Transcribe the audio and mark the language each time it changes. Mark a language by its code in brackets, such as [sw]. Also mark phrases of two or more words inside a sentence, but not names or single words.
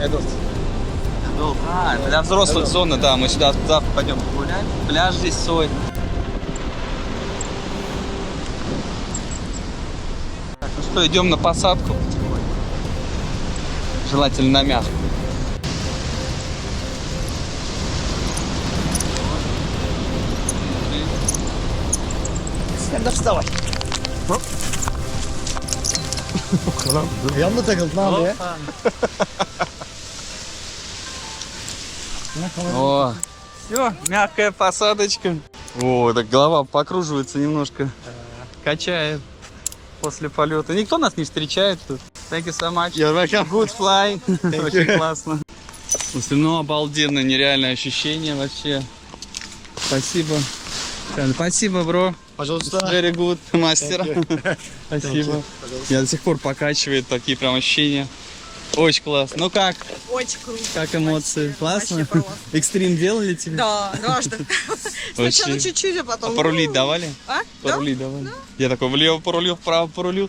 [ru] Эдот. А, для взрослых зона, да, мы сюда пойдем погулять. Пляж здесь свой. Так, ну что, идем на посадку. Желательно на мягкую. Sen de вставай. [tr] Yanına takıldı ne abi ya? [ru] О, все, мягкая посадочка. О, так голова покруживается немножко, качает после полета. Никто нас не встречает тут. [en] Thank you so much. You're welcome. Good fly. [ru] Очень [en] you. [ru] классно. Слушай, ну обалденно, нереальное ощущение вообще. Спасибо. Спасибо, бро. Пожалуйста. [en] Very good, [ru] мастер. Спасибо. Пожалуйста. Меня до сих пор покачивает, такие прям ощущения. Очень классно. Ну как? Очень круто. Как эмоции? Классно? Вообще классно. Экстрим делали тебе? Да, дважды. Сначала Вообще. чуть-чуть, а потом... А порулить давали? А? порулить, давай. Я такой влево порулил, вправо порулил.